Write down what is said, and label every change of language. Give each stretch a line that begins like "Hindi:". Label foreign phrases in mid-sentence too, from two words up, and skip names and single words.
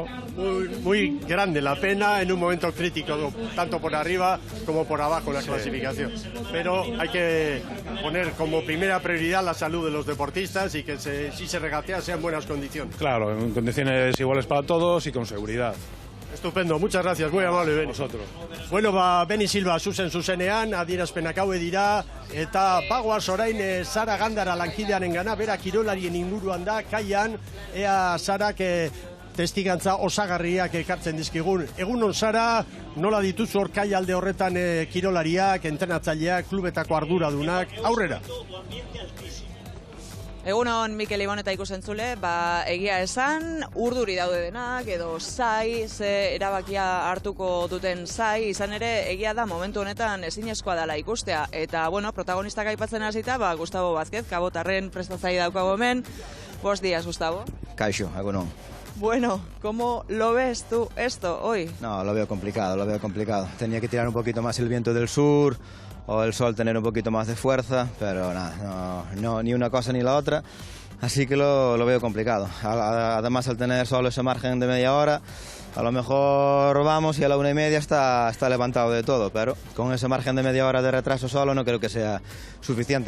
Spanish: Muy grande la pena en un momento crítico, tanto por arriba como por abajo en la clasificación. Pero hay que poner como primera prioridad la salud de los deportistas y que si se regatea sea en buenas condiciones. Claro, en condiciones iguales para todos y con seguridad. Estupendo, muchas gracias, muy amable, Beni. Vosotros.
Basque: Bueno, Beni Silva zuzenean, adierazpenak haue dira, eta bagoaz orain Sara Gandara lankidearen gana, bera kirolarien inguruan da, kaian, ea Sarak testigantza osagarriak ekartzen dizkigun. Egunon, Sara, nola dituzu hor kai alde horretan kirolariak, entrenatzaileak, klubetako arduradunak, aurrera? Egunon, Mikel Ibon eta ikusentzule, egia esan, urduri daude denak, edo ze erabakia hartuko duten izan ere, egia da momentu honetan ezinezkoa dela ikustea. Eta, bueno, protagonistak aipatzen hasita, Gustavo Vázquez, kabotarren prestatzaile daukago hemen.
Spanish: Buenos días, Gustavo.
Basque: Kaixo, egunon.
Spanish: Bueno, ¿cómo lo ves tú esto hoy? No, lo veo complicado, lo veo complicado. Tenía que tirar un poquito más el viento del sur o el sol tener un poquito más de fuerza, pero nada, no, ni una cosa ni la otra. Así que lo veo complicado. Además, al tener solo ese margen de media hora, a lo mejor vamos y a la 1:30 está levantado de todo, pero con ese margen de media hora de retraso solo no creo que sea suficiente.